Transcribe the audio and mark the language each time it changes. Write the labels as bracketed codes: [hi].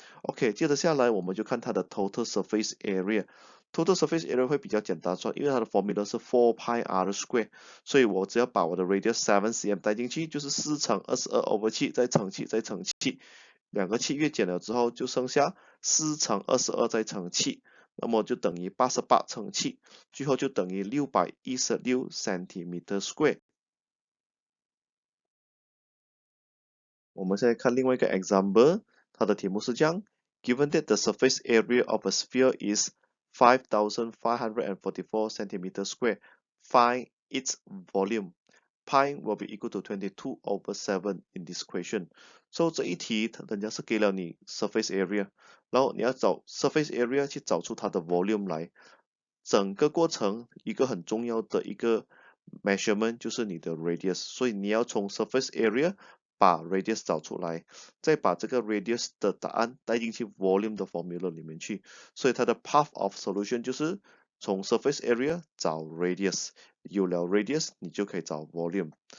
[zh] OK， 接着下来我们就看它的 total surface area。total surface area 会比较简单算，因为它的 formula 是4 pi r square， 所以我只要把我的 radius 7 cm 带进去，就是4乘22/7再乘7再乘7，两个7月减了之后就剩下4乘22再乘7，那么就等于88乘7，最后就等于616 centimeter square。我们现在看另外一个 example， 它的题目是这样 [en] ：Given that the surface area of a sphere is 5,544 centimeters square, find its volume. Pi will be equal to 22/7 in this question. [zh] So 这一题人家是给了你 surface area， 然后你要找 surface area 去找出它的 volume 来。整个过程一个很重要的一个 measurement 就是你的 radius， 所以你要从 surface area 把 radius 找出来，再把这个 radius 的答案带进去 volume 的 formula 里面去，所以它的 path of solution 就是从 surface area 找 radius， 有了 radius 你就可以找 volume。